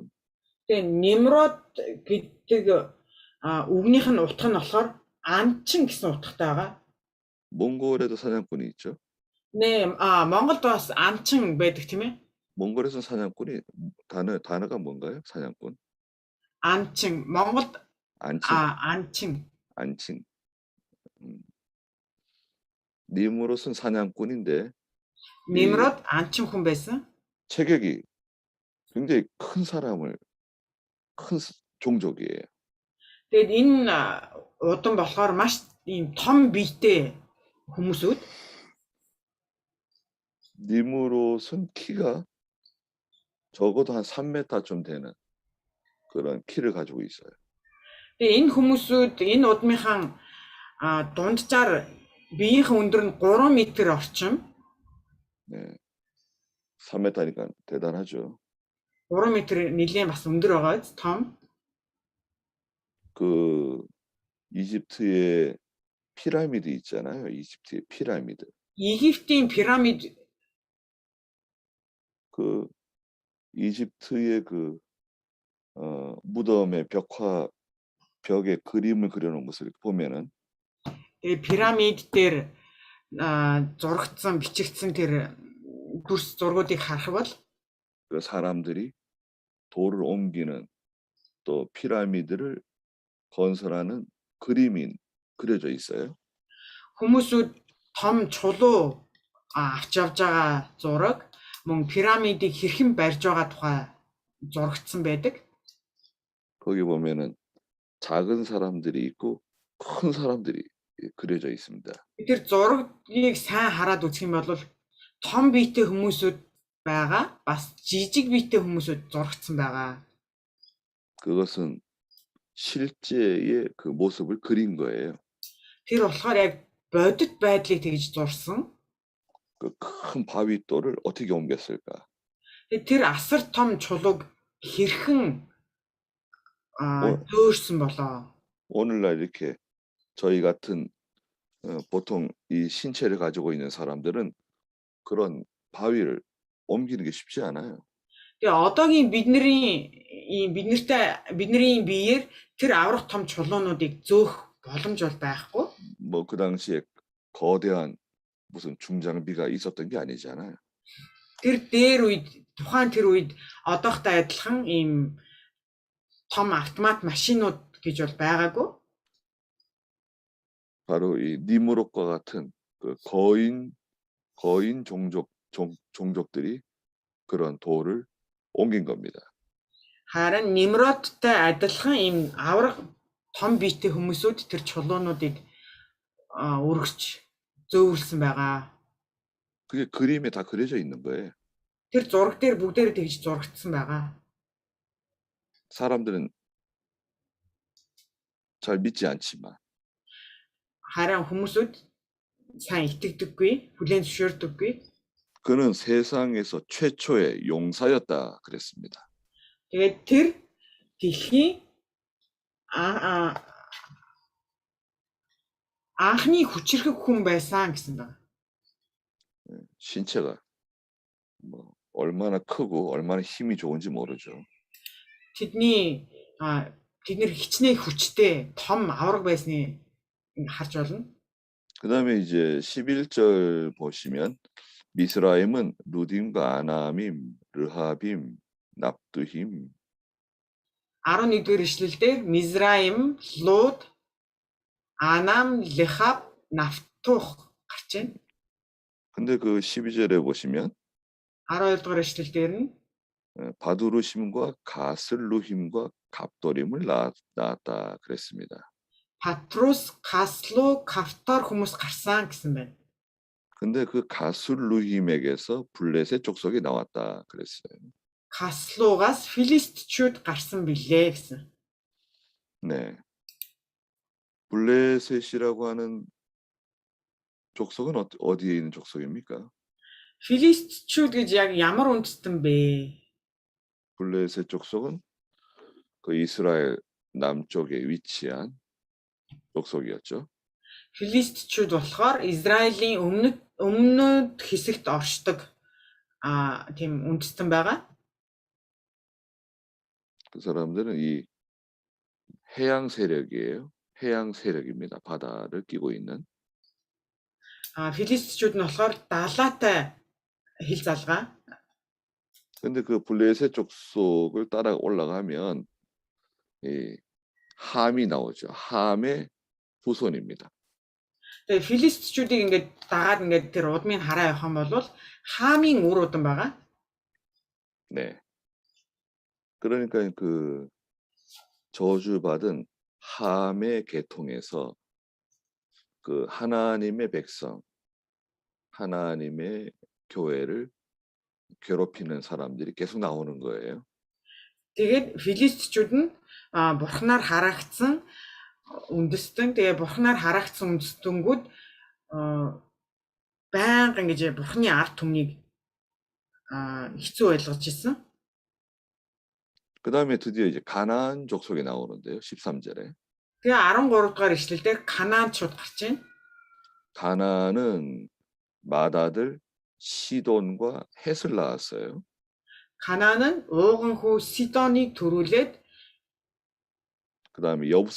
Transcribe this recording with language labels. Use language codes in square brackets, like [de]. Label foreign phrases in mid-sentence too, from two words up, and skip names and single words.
[mn] Тэгээд Нимрод гэдэг үгнийх нь утга нь болохоор анчин гэсэн утгатай байгаа. [ko] 몽골에도 사냥꾼이 있죠. 네, [mn] Монголд бас анчин байдаг тийм ээ. [ko] 몽골에서 사냥꾼이 단어가 뭔가요? 사냥꾼. [mn] 안칭 Монголд 안칭. 안칭. [ko] 니므롯은 사냥꾼인데 [mn] Нимрод 안칭 хүн байсан. [ko] 체격이 굉장히 큰 종족이에요. [mn] Тэгээд энэ удам болохоор маш ийм том биетэй хүмүүсүүд. [ko] 니므롯은 키가 적어도 한 3m 좀 되는 그런 키를 가지고 있어요. [mn] Тэгээд энэ хүмүүсүүд энэ удмынхан дунджаар биеийн өндөр нь 3 м орчим. [ko] 네. 3m니까 대단하죠. [mn] 3 м нэлээд бас өндөр байгаа том. [ko] 그 이집트의 피라미드 있잖아요. 이집트의 피라미드. [mn] Египтийн пирамид [ko] 그 이집트의 무덤의 벽에 그림을 그려놓은 것을 보면은 [mn] тэгээ пирамид дээр зурагдсан, бичигдсэн тэр дүрс зургуудыг харах бол [ko] 그 사람들이 돌을 옮기는 또 피라미드를 건설하는 그림이 그려져 있어요. [mn] хүмүүсүүд том чулуу авч явж байгаа зураг мөн пирамидыг хэрхэн барьж байгаа тухай зурагдсан байдаг. [ko] 거기 보면은 작은 사람들이 있고 큰 사람들이 그려져 있습니다. [mn] Тэр зургийг сайн хараад үзэх юм бол том биетэй хүмүүсүүд байгаа, бас жижиг биетэй хүмүүсүүд зурагдсан байгаа. [ko] 그것은 실제의 그 모습을 그린 거예요. [mn] Тэр болохоор яг бодит байдлыг тэгж зурсан. [ko] 그 큰 바위돌을 어떻게 옮겼을까? [mn] Тэр асар том чулууг хэрхэн дөөрсөн болоо. [ko] 오늘날 이렇게 저희 같은 보통 이 신체를 가지고 있는 사람들은 그런 바위를 옮기는 게 쉽지 않아요. [mn] Тэгээ одоогийн бидний биеэр тэр аврах том чулуунуудыг зөөх боломж бол байхгүй. [ko] 뭐 그 당시에 거대한 무슨 중장비가 있었던 게 아니잖아요. [mn] Тухайн тэр үед одоохтой адилхан ийм том автомат машинууд гэж бол байгаагүй. [ko] 바로 이 니무롯과 같은 그 거인 종족들이 그런 돌을 옮긴 겁니다. [mn] Харин Нимродтай адилхан ийм аврах том биетэй хүмүүсүүд тэр чулуунуудыг өргөж зөөвлсөн байгаа. [ko] 그게 그림에 다 그려져 있는 거예요. [mn] Тэр зураг дээр бүгдээр тэгж зурагдсан байгаа. [ko] 사람들은 잘 믿지 않지만 [mn] Харин хүмүүсүүд сайн итгэдэггүй, хүлээн зөвшөөрдөггүй. [ko] 그는 세상에서 최초의 용사였다 그랬습니다. [mn] Тэгээд тэр дэлхийн анхны хүчрхэг хүн байсан гэсэн байна. [ko] 신체가 뭐 얼마나 크고 얼마나 힘이 좋은지 모르죠. [mn] Тэдний тэднэр хичнээн хүчтэй том авраг байсныг харж болно. [ko] 그다음에 이제 11절 보시면 미스라임은 루딤과 아나밈, 르하빔, 납두힘 [mn] 11-р эшлэлдэр Мизраим, Луд, Анам, Лехаб, Нафтух гарч байна. [ko] 근데 그 12절에 보시면 [mn] 12-р эшлэлдэр нь [ko] 바두르심과 가슬루힘과 갑도림을 낳았다 그랬습니다. [mn] Патрус, Каслу, Кафтор хүмүүс гарсан гэсэн байна. [ko] 근데 그 가슬루힘에게서 블레셋 족속이 나왔다 그랬어요. [mn] Каслугаас Филистчүүд гарсан билээ гэсэн. [ko] 네. 블레셋이라고 하는 족속은 어디에 있는 족속입니까? [mn] Филистчүүд гэж яг ямар үндэстэн бэ? [ko] 블레셋 족속은 그 이스라엘 남쪽에 위치한 족속이었죠. [mn] Филистчүүд болохоор Израилийн өмнөд хэсэгт оршдог тийм үндэстэн байгаа. [ko] 그 사람들은 이 해양 세력이에요. 해양 세력입니다. 바다를 끼고 있는. [mn] Филистчүүд нь болохоор далайтай хил залгаа. [ko] 근데 그 블레셋 족속을 따라 올라가면 이 함이 나오죠. 함의 후손입니다. [mn] Тэгээ Филистчүүдийг ингээд дагаад ингээд тэр удмын хараа явах юм бол Хаамын үр удам байгаа. [ko] 네. 그러니까 그 저주받은 함의 계통에서 그 하나님의 백성, 하나님의 교회를 괴롭히는 사람들이 계속 나오는 거예요. [mn] Тэгээд Филистчүүд нь бурхнаар хараагдсан үндэстэн, тэгээ бурхнаар хараагдсан үндэстэнгүүд байнга ингэж бурхны ард түмнийг хэцүү байлгаж ирсэн. [ko] 그 다음에 드디어 이제 가나안 족속이 나오는데요. 13절에. [mn] Тэгээд Тэгээ 13 дугаар ишлэл дээр 가나안чууд гарч байна. [ko] 가나안은 맏아들 시돈과 헷을 낳았어요. [mn] 가나안은 ууган хүү Сидоныг төрүүлээд [ko] 그다음에 여부스